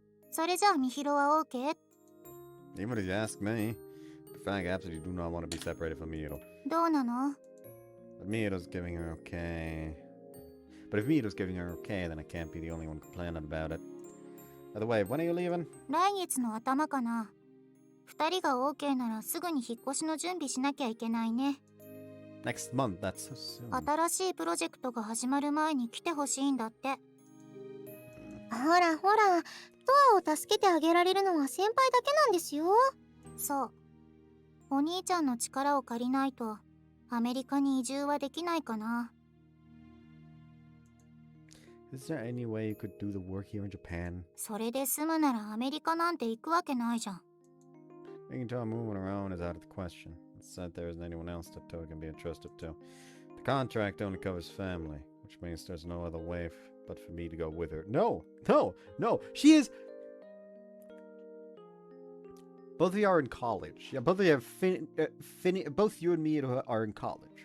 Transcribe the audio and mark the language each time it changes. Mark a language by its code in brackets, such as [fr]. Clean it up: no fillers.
[ja] それじゃあみひろは OK? [en] Even if you ask me, the fact absolutely do not want to be separated from Mihiro. [ja] どうなの? [en] But Mihiro's giving her okay. But if Mihiro's giving her okay, then I can't be the only one complaining about it. By the way, when are you leaving? [ja] 来月の頭かな。 2人が OK ならすぐに引っ越しの準備しなきゃいけないね。 [en] Next month, that's so soon. [ja] 新しいプロジェクトが始まる前に来てほしいんだって。ほらほら、トアを助けてあげられるのは先輩だけなんですよ。そう。お兄ちゃんの力を借りないとアメリカに移住はできないかな。 [en] Is there any way you could do the work here in Japan? [ja] それで済むならアメリカなんて行くわけないじゃん。 [en] Making Toa move on her own is out of the question. It's said there isn't anyone else that Toa can be entrusted to. The contract only covers family, which means there's no other way but for me to go with her. No! No! No! She is... Both of you are in college. Yeah, both of you have both you and me are in college.